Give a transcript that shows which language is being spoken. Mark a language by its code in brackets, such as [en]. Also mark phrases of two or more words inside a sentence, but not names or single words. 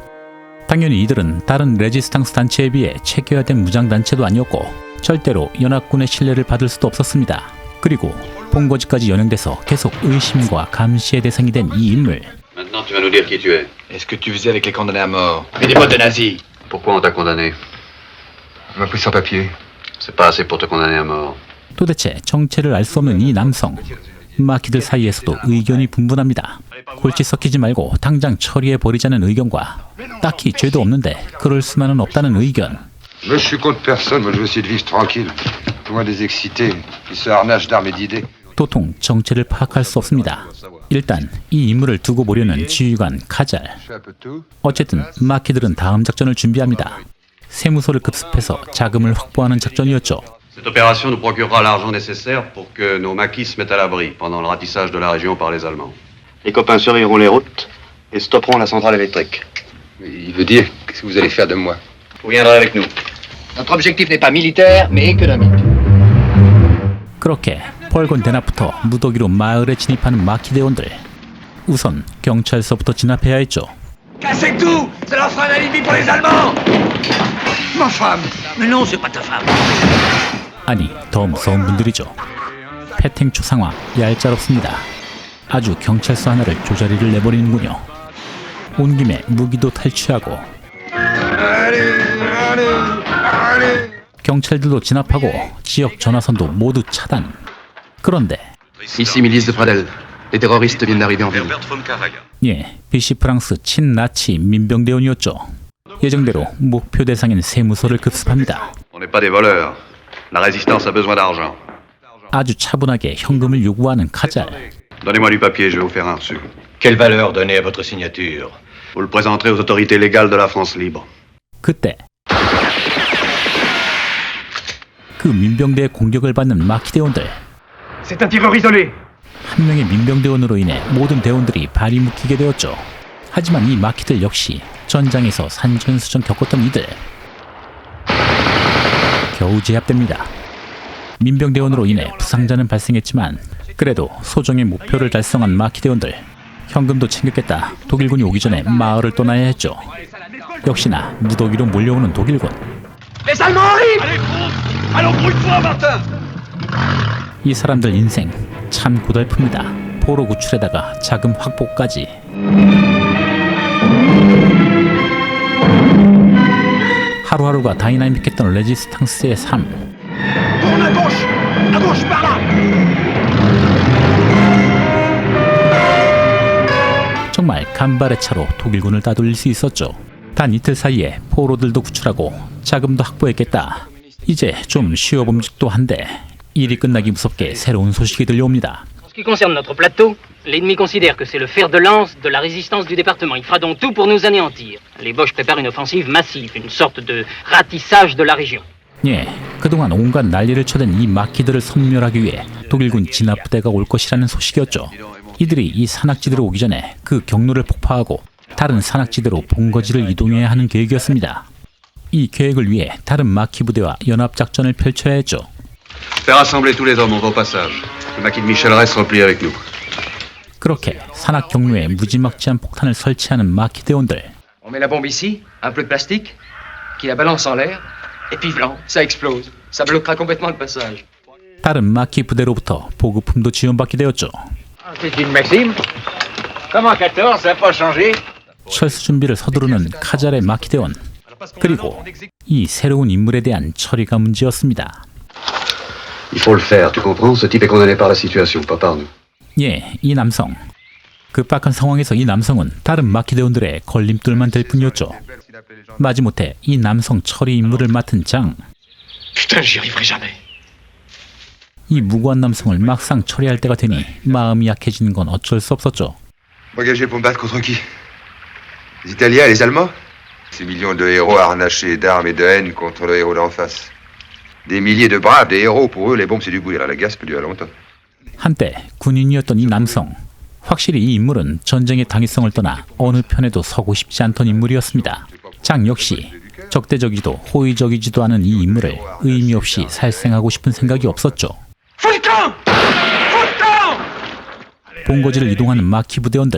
[ko] 당연히 이들은 다른 레지스탕스 단체에 비해 체계화된 무장단체도 아니었고 절대로 연합군의 신뢰를 받을 수도 없었습니다. 그리고 본거지까지 연행돼서 계속 의심과 감시의 대상이 된 이 인물. [fr] Pourquoi on t'a condamné? On m'a pris sans papier. C'est pas assez pour te condamner à mort. [ko] 도대체 정체를 알 수 없는 이 남성. 마키들 사이에서도 의견이 분분합니다. 골치 썩히지 말고 당장 처리해버리자는 의견과 딱히 죄도 없는데 그럴 수만은 없다는 의견. [fr] Moi, je suis contre personne. Moi, je veux essayer de vivre tranquille. Loin des excités qui se harnachent d'armes et d'idées. [ko] 도통 정체를 파악할 수 없습니다. 일단 이 인물을 두고 보려는 지휘관 카잘. [fr] Je fais un peu de tout. [ko] 어쨌든 마키들은 다음 작전을 준비합니다. 세무서를 급습해서 자금을 확보하는 작전이었죠. [fr] Cette opération nous procurera l'argent nécessaire pour que nos maquis se mettent à l'abri pendant le ratissage de la région par les Allemands. Les copains surveilleront les routes et stopperont la centrale électrique. Il veut dire, qu'est-ce que vous allez faire de moi? Vous viendrez avec nous. Notre objectif n'est pas militaire, mais économique. [ko] 그렇게 펄건 대낮부터 무더기로 마을에 진입하는 마키 대원들. 우선 경찰서부터 진압해야 했죠. [fr] Cassez tout! Ça leur fera un alibi pour les Allemands! Ma femme! Mais non, c'est pas ta femme. [ko] 아니, 더 무서운 분들이죠. 패탱초 상황 얄짤없습니다. 아주 경찰서 하나를 조자리를 내버리는군요. 온 김에 무기도 탈취하고 경찰들도 진압하고 지역 전화선도 모두 차단. 그런데 [fr] Ici, milice de Pradel. Les terroristes viennent d'arriver en ville. [ko] 예, 비시 프랑스 친나치 민병대원이었죠. 예정대로 목표 대상인 세무서를 급습합니다. [fr] On n'est pas des voleurs. La résistance a besoin d'argent. [ko] 아주 차분하게 현금을 요구하는 카잘. [fr] Donnez-moi du papier, je vais vous faire un reçu. Quelle valeur donner à votre signature? Vous le présenterez aux autorités légales de la France libre. [ko] 그때 그 민병대의 공격을 받는 마키 대원들. [fr] C'est un tireur isolé. [ko] 한 명의 민병대원으로 인해 모든 대원들이 발이 묶이게 되었죠. 하지만 이 마키들 역시 전장에서 산전수전 겪었던 이들. 겨우 제압됩니다. 민병대원으로 인해 부상자는 발생했지만 그래도 소정의 목표를 달성한 마키 대원들. 현금도 챙겼겠다. 독일군이 오기 전에 마을을 떠나야 했죠. 역시나 무더기로 몰려오는 독일군. [fr] Les Allemands arrivent! Allons, brouille-toi, Martin! [ko] 이 사람들 인생 참 고달픕니다. 포로 구출에다가 자금 확보까지. 하루하루가 다이나믹했던 레지스탕스의 삶. [fr] Tourne à gauche par là! [ko] 정말 간발의 차로 독일군을 따돌릴 수 있었죠. 단 이틀 사이에 포로들도 구출하고 자금도 확보했겠다. 이제 좀 쉬어봄직도 한데 일이 끝나기 무섭게 새로운 소식이 들려옵니다. [fr] En ce qui concerne notre plateau, l'ennemi considère que c'est le fer de lance de la résistance du département. Il fera donc tout pour nous anéantir. Les Boches préparent une offensive massive, une sorte de ratissage de la région. [ko] 예, 그동안 온갖 난리를 쳐댄 이 마키들을 섬멸하기 위해 독일군 진압부대가 올 것이라는 소식이었죠. 이들이 이 산악지대로 오기 전에 그 경로를 폭파하고 다른 산악지대로 본거지를 이동해야 하는 계획이었습니다. 이 계획을 위해 다른 마키 부대와 연합작전을 펼쳐야 했죠. [fr] Faire rassembler tous les hommes au passage. Le maquis de Michel reste replie avec nous. [ko] 그렇게 산악 경로에 무지막지한 폭탄을 설치하는 마키 대원들. [fr] On met la bombe ici, un peu de plastique, qui la balance en l'air, et puis blanc, ça explose. Ça bloquera complètement le passage. [ko] 다른 마키 부대로부터 보급품도 지원받게 되었죠. [fr] C'est une maxime. Comment 14, ça n'a pas changé? [ko] 철수 준비를 서두르는 카잘의 마키 대원. 그리고 이 새로운 인물에 대한 처리가 문제였습니다. [fr] Il faut le faire, tu comprends? Ce type est condamné par la situation, pas par nous. [ko] 예, 이 남성. 급박한 상황에서 이 남성은 다른 마키 대원들의 걸림돌만 될 뿐이었죠. 마지못해 이 남성 처리 임무를 맡은 장. [fr] Putain, j'y arriverai jamais. [ko] 이 무고한 남성을 막상 처리할 때가 되니 마음이 약해지는 건 어쩔 수 없었죠. [fr] Engagé pour me battre contre qui? Les Italiens et les Allemands? Ces millions de héros harnachés d'armes et de haine contre le héros d'en face. Des milliers de braves, des héros. Pour eux, les bombes, c'est du bouillir. La guerre, ça peut durer longtemps. [ko] 한때 군인이었던 이 남성. 확실히 이 인물은 전쟁의 당위성을 떠나 어느 편에도 서고 싶지 않던 인물이었습니다. 장 역시 적대적이지도 호의적이지도 않은 이 인물을 의미 없이 살생하고 싶은 생각이 없었죠. 본거지를 이동하는 마키 부대원들.